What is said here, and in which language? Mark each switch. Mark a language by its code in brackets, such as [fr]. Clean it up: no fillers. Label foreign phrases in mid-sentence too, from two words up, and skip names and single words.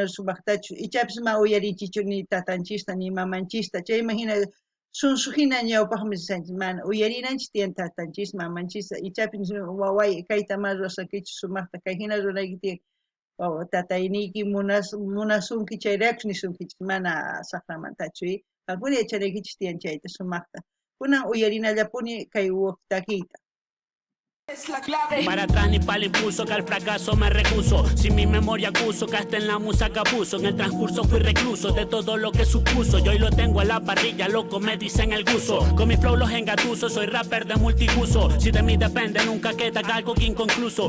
[qu] sumaqtachu ichapis ma uyarinchichu ni tatanchista ni mamanchista chayman hina sunsu hina ñawpaqmi risanchis mana uyarinanchis tiyan tatanchis mamanchista ichapis waway kayta ma ruwasankichu sumaqta kay hina rurayki tiyan tatayniki munasunki chayrakus nisunkichis mana saqlamantachu qankuna yachanaykichis tiyan chayta sumaqta kunan uyarinallapuni kay takiyta [es] Es la clave. Para atrás ni para el impulso, que al fracaso me recuso. Sin mi memoria acuso, que hasta en la musa que abuso. En el transcurso fui recluso de todo lo que supuso. Yo hoy lo tengo a la parrilla, loco, me dicen el guso. Con mi flow los engatuso, soy rapper de multiuso. Si de mí depende, nunca queda algo que inconcluso.